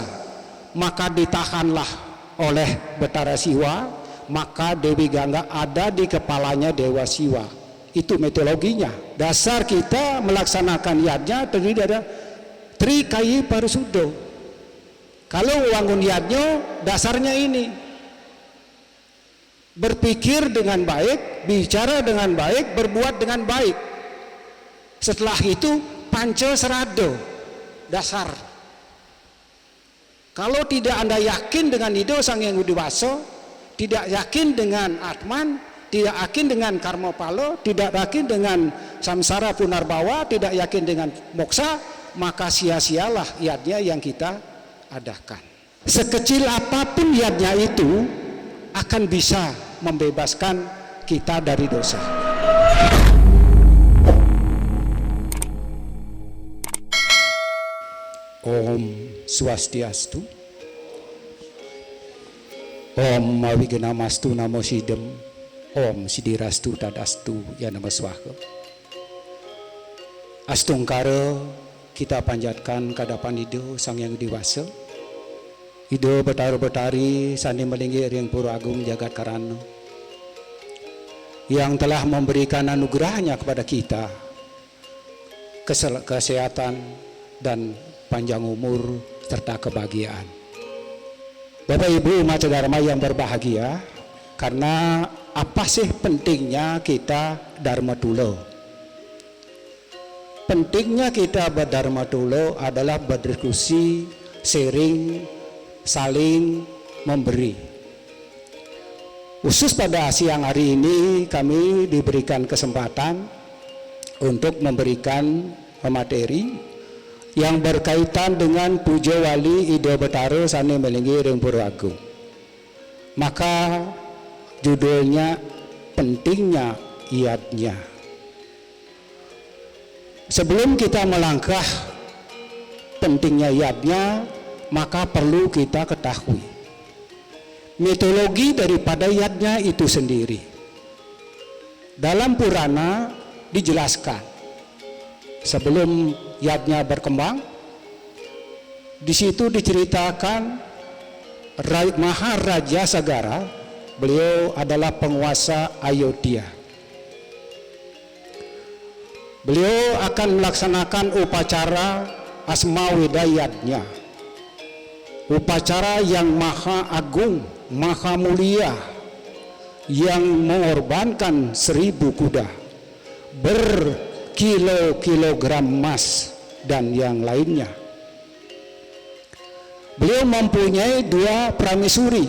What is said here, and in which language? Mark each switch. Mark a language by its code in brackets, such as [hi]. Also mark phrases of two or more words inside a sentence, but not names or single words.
[id] Maka ditahanlah oleh Betara Siwa, maka Dewi Gangga ada di kepalanya Dewa Siwa. Itu mitologinya. Dasar kita melaksanakan yadnya terdiri dari Trikayi Parisudo. Kalau wangun yadnya dasarnya ini, berpikir dengan baik, bicara dengan baik, berbuat dengan baik. Setelah itu Panca Serado, dasar. Kalau tidak Anda yakin dengan itu Sang Hyang Widi-Waso, tidak yakin dengan Atman, tidak yakin dengan Karma Palo, tidak yakin dengan Samsara Punarbawa, tidak yakin dengan Moksa, maka sia-sialah yadnya yang kita adakan. Sekecil apapun yadnya itu akan bisa membebaskan kita dari dosa. [sa] Om Swastiastu, Om Mawigenamastu Namo Sidem, Om Sidirastu Tadastu Ya Nama Swaha. [id] Astungkara kita panjatkan kadapan Ido Sang Hyang Widi-Waso, [ban] Ido Betara-betari Sandi Melinggi Ring [id] Pura Agung Jagat Karana, yang telah memberikan anugerahnya kepada kita kesehatan dan panjang umur serta kebahagiaan. Bapak Ibu umat Dharma yang berbahagia, karena apa sih pentingnya kita Dharma Tulo? Pentingnya kita berdharma Tulo adalah berdiskusi, sharing, saling memberi. Khusus pada siang hari ini kami diberikan kesempatan untuk memberikan materi yang berkaitan dengan Puja Wali Ido Betara [ban] Sandi Melinggi Ring [id] Pura Agung. Maka judulnya pentingnya yadnya. Sebelum kita melangkah pentingnya yadnya, maka perlu kita ketahui mitologi daripada yadnya itu sendiri. Dalam Purana dijelaskan sebelum yadnya berkembang, di situ diceritakan Maharaja Sagara, beliau adalah penguasa Ayodhya. Beliau akan melaksanakan upacara Asmaweda yadnya, upacara yang maha agung, maha mulia, yang mengorbankan 1000 kuda, berkilo-kilogram emas dan yang lainnya. Beliau mempunyai 2 pramesuri.